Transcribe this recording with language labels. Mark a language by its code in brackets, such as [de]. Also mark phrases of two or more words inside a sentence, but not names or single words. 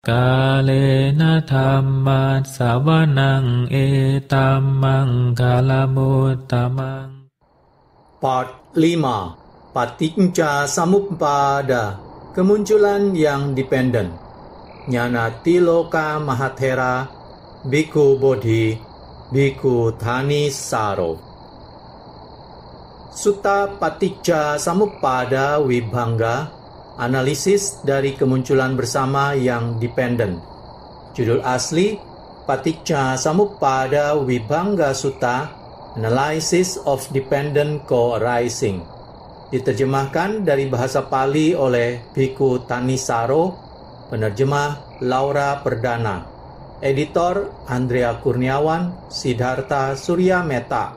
[pi] Kalena dhamma sawanang etamang kalamutamang. [en] Part 5. [id] Paticca Samuppada, kemunculan yang dependen. Nyana Tiloka Mahathera, Bhikkhu Bodhi, Bhikkhu Thanissaro. Sutta Paticca Samuppada Vibhanga, analisis dari kemunculan bersama yang dependen. Judul asli Paticca Samuppada Vibhanga Sutta, [en] Analysis of Dependent Co-arising. [id] Diterjemahkan dari bahasa Pali oleh Bhikkhu Thanissaro, penerjemah Laura Perdana, editor Andrea Kurniawan, Siddhartha Surya Meta.